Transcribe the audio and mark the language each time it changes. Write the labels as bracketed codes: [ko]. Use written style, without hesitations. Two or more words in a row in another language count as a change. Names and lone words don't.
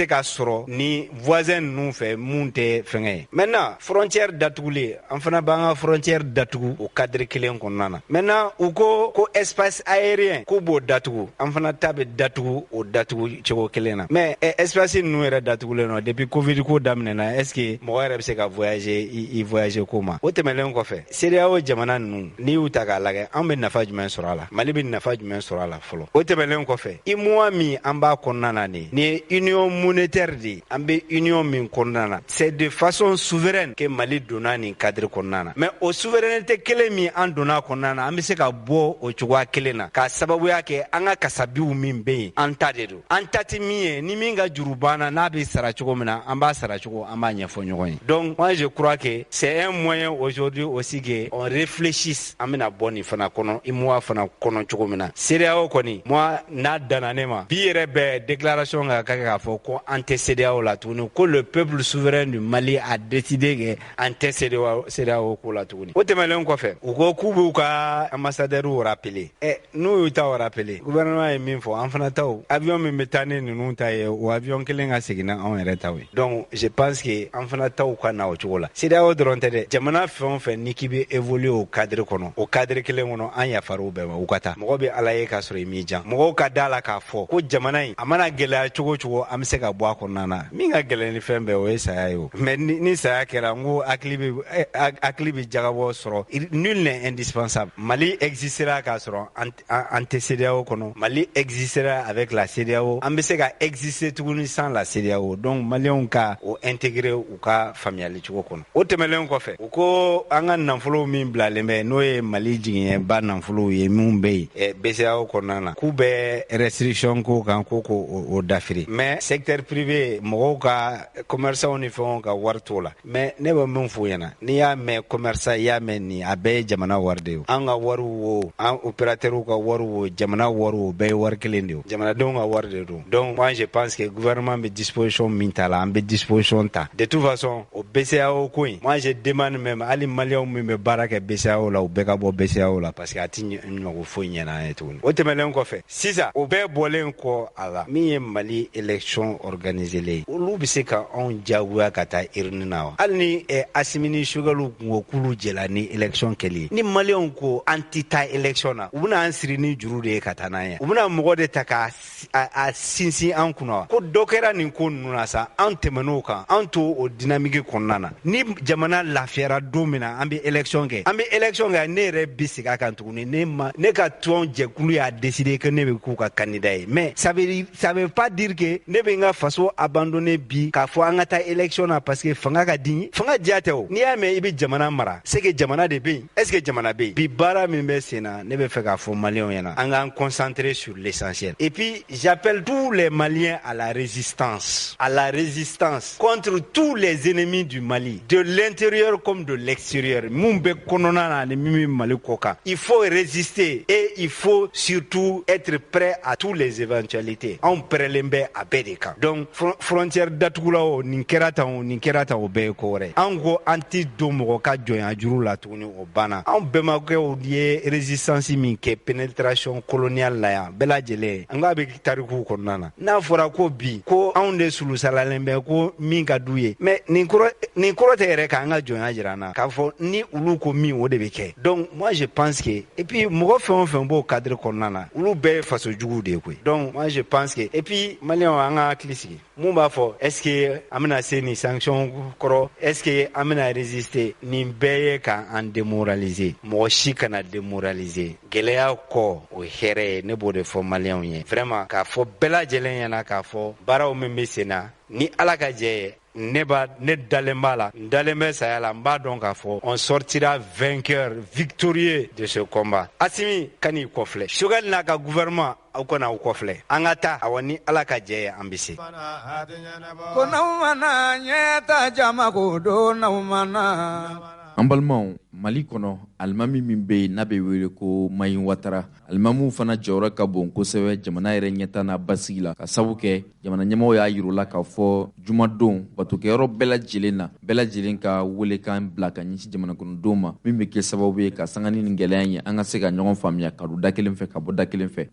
[bm] ka sɔrɔ ni voisin ninnu fɛ mun tɛ fɛngɛ ye [fr] maintenant frontière [bm] datugulen an fana b'an ka frontière datugu o cadre kelen kɔnɔna na maintenant u ko [fr] espace aérien [bm] k'u b'o datugu an fana ta bɛ datugu o datugu cogo kelen na [fr] mais espace [bm] ninnu yɛrɛ datugulen no [fr] depuis covid [bm] ko daminɛna [fr] est ce que [bm] mɔgɔ yɛrɛ bɛ se ka voyager i voyager ko ma o tɛmɛlen kɔfɛ CEDEAO jamana ninnu n'i y'u ta k'a lajɛ an bɛ nafa jumɛn sɔrɔ a la Mali bɛ nafa jumɛn sɔrɔ a la fɔlɔ o tɛmɛlen kɔfɛ IMOA min an b'a kɔnɔna na nin ye [fr] union monétaire de [bm] an bɛ union min kɔnɔna na [fr] c'est de façon souveraine que [bm] Mali donna nin cadre kɔnɔna na mais o souveraineté kelen min an donna kɔnɔna na an bɛ se ka bɔ o cogoya kelen na k'a sababuya kɛ an ka kasabiw min bɛ yen an ta de don an ta tɛ min ye ni min ka juru banna n'a bɛ sara cogo min na an b'a sara cogo an b'a ɲɛfɔ ɲɔgɔn ye [fr] donc moi je crois que c'est un moyen aujourd'hui aussi que on réfléchisse [bm] an bɛna bɔ nin fana kɔnɔ IMOA fana kɔnɔ cogo min na CEDEAO kɔni moi n'a danna ne ma bi yɛrɛ bɛ déclaration ka kɛ k'a fɔ ko an tɛ CEDEAO la tuguni ko [fr] le peuple souverain du Mali a décidé que [bm] an tɛ CEDEAO ko la tuguni o tɛmɛlen kɔfɛ u ko k'u b'u ka [fr] ambassadeur rappeler [bm] n'u y'u ta [fr] rappeler gouvernement [bm] ye min fɔ an fana taw avion min bɛ taa ni ninnu ta ye o avion kelen ka segin anw yɛrɛ taw ye [fr] donc je pense que [bm] an fana taw ka na o cogo la CEDEAO dɔrɔn tɛ dɛ jamana fɛn o fɛn ni k'i bɛ évoluer o cadre kɔnɔ o cadre kelen kɔnɔ an yafar'u bɛɛ ma u ka taa mɔgɔ bɛ ala ye k'a sɔrɔ i m'i jan mɔgɔw ka da la k'a fɔ ko jamana in a mana gɛlɛya cogo cogo an bɛ se ka bɔ a kɔnɔna na min ka gɛlɛn ni fɛn bɛɛ o ye saya ye o mais ni saya kɛra n ko hakili bɛ jagabɔ sɔrɔ [fr] nul n'est indispensable Mali existera [bm] k'a sɔrɔ an tɛ CEDEAO kɔnɔ [fr] Mali existera avec la CEDEAO [bm] an bɛ se ka exister tuguni [fr] sans la CEDEAO [bm] donc maliyɛnw ka o intégrer u ka faamuyali cogo kɔnɔ o tɛmɛlen kɔfɛ u ko an ka nafolo min bilalen bɛ n'o ye Mali jigiɲɛba nafolow ye min bɛ yen BCEAO kɔnɔna na k'u bɛ restriction ko kan ko o dafiri mais [fr] secteur privé [bm] mɔgɔw ka commerçants ni fɛnw ka wari t'o la mais ne bɛ min f'u ɲɛna n'i y'a mɛn commerçant i y'a mɛn nin a bɛɛ ye jamana wari de ye an ka wariw wo an opérateurs ka wariw wo jamana wariw bɛɛ ye wari kelen de ye jamanadenw ka wari de don [fr] donc moi je pense que gouvernement [bm] bɛ disposition min ta la an bɛ disposition ta [fr] de toute façon [bm] o BCEAO ko in [fr] moi je demande même [bm] hali maliyɛnw min bɛ baara kɛ BCEAO la u bɛɛ ka bɔ BCEAO la [fr] parce que [bm] a tɛ ɲɔgɔn foyi ɲɛna an ye tuguni o tɛmɛlen kɔfɛ sisan o bɛɛ bɔlen kɔ a la min ye Mali [fr] élection organisée [bm] ye olu bɛ se ka anw diyagoya ka taa urne na wa hali ni Assimi ni Choguel kun ko k'olu jɛla ni élection kɛli ni maliyɛnw ko an tɛ taa élection na u bɛna an siri ni juru de ye ka taa n'an ye u bɛna mɔgɔ de ta k'a sinsin an kunna wa ko dɔ kɛra nin ko ninnu na sa an tɛmɛn'o kan an to o dynamique kɔnɔna na ni jamana lafiyara don min na an bɛ élection kɛ ne yɛrɛ bɛ segin a kan tuguni ne ka tɔn jɛkulu y'a [fr] décidé que [bm] ne bɛ k'u ka candidat ye [fr] mais ça veut pas dire que [bm] ne bɛ n ka faso abandonner bi k'a fɔ an ka taa élection na [fr] parce que [bm] fanga ka di fanga diya tɛ o n'i y'a mɛn i bɛ jamana mara [fr] c'est que [bm] jamana de bɛ yen [fr] est ce que [bm] jamana bɛ yen bi baara min bɛ sen na ne bɛ fɛ k'a fɔ maliyɛnw ɲɛna an k'an [fr] concentrer sur l'essentiel et puis j'appelle tous les Maliens à la résistance contre tous les ennemis du Mali de l'intérieur comme de l'extérieur [bm] mun bɛ kɔnɔna na ani min bɛ Mali kɔ kan [fr] il faut résister et il faut surtout être prêt à toutes les éventualités [bm] anw pɛrɛlen bɛ a bɛɛ de kan [fr] donc frontière [bm] datugula o nin kɛra tan o bɛɛ ye ko wɛrɛ an ko an tɛ don mɔgɔ ka jɔnya juru la tuguni o banna anw bɛnbakɛw ye résistance min kɛ [fr] pénétration coloniale [bm] la yan bɛɛ lajɛlen an k'a bɛ tarikuw kɔnɔna na n'a fɔra ko bi ko anw de sulusalalen bɛ ko min ka d'u ye mais nin kɔrɔ tɛ yɛrɛ k'an ka jɔnya jira an na k'a fɔ ni olu ko min o de bɛ kɛ [fr] donc moi je pense que et puis [bm] mɔgɔ fɛn o fɛn b'o cadre kɔnɔna na olu bɛɛ ye fasojuguw de ye koyi [fr] donc moi je pense que et puis [bm] maliyɛnw an ka hakili sigi mun b'a fɔ [fr] est ce que [bm] an bɛna se nin sanction kɔrɔ [fr] est ce que [bm] an bɛna résister nin bɛɛ ye k'an démoraliser mɔgɔ si kana démoraliser gɛlɛya kɔ o hɛrɛ ye ne b'o de fɔ maliyɛnw ye vraiment k'a fɔ bɛɛ lajɛlen ɲɛna k'a fɔ baaraw min bɛ sen na ni ala ka jɛ ye ne dalen b'a la n dalen bɛ saya la n b'a dɔn k'a fɔ [fr] on sortira vainqueur victorieux de ce combat. [bm] Asimi kan'i kɔfilɛ Choguel n'a ka gouvernement aw kana aw kɔfilɛ an ka taa awɔ ni Ala ka jɛ ye an bɛ se. Ko n'aw mana ɲɛta jama ko don n'aw mana. An balimaw Mali kɔnɔ alimami min bɛ yen n'a bɛ wele ko Mayi Watara alimamuw fana jɔyɔrɔ ka bon kosɛbɛ jamana yɛrɛ ɲɛta n'a basigi la ka sabu kɛ jamana ɲɛmɔgɔw y'a yir'u la k'a fɔ jumadon batokɛyɔrɔ bɛɛ lajɛlen na bɛɛ lajɛlen ka welekan bila ka ɲɛsin jamana kɔnɔdenw ma min bɛ kɛ sababu ye ka sangani ni gɛlɛya ye an ka se ka ɲɔgɔn faamuya ka don da kelen fɛ ka bɔ da kelen fɛ.